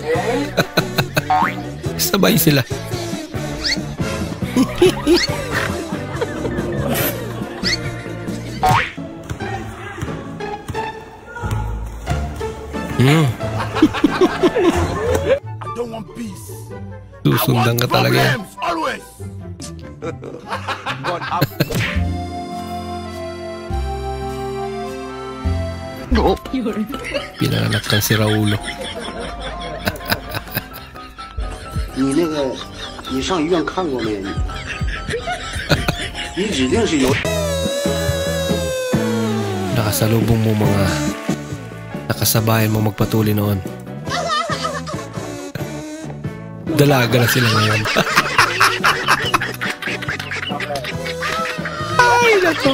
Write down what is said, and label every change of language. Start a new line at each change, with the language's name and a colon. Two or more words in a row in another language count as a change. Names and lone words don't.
Filipino: Sabay sila. Susundan ka talaga yan. Pinanganak kang si Raulo.
Chinese: 你那个，你上医院看过没？你指定是有。
Filipino: Nakasalubong mo mga nakasabayan mo magpatuloy noon. Dalaga na sila ngayon. Ay, naku.